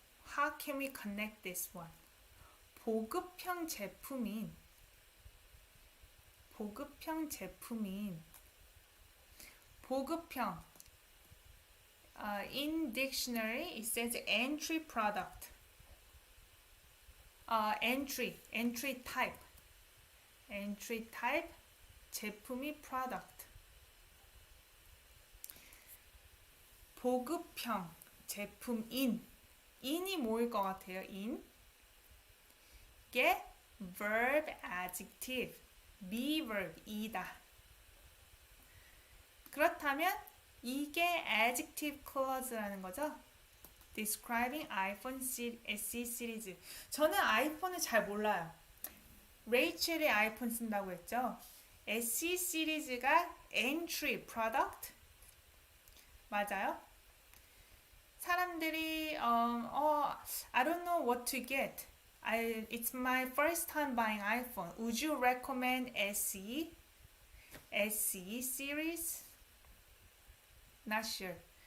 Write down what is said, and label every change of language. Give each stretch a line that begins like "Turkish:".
English: How can we connect this one?
Korean: 보급형 제품인 보급형
English: in dictionary it says entry product. entry type
Korean: 제품이
English: product.
Korean: 보급형 제품인 in이 뭐일 것 같아요?
English: in
Korean: 이게
English: verb adjective be verb
Korean: 이다. 그렇다면 이게
English: adjective clause
Korean: 라는 거죠.
English: Describing iPhone SE series.
Korean: 저는 아이폰을 잘 몰라요. 레이첼이 아이폰 쓴다고 했죠.
English: SE 시리즈가 entry product
Korean: 맞아요? 사람들이
English: I don't know what to get. It's my first time buying iPhone. Would you recommend SE series? Not sure.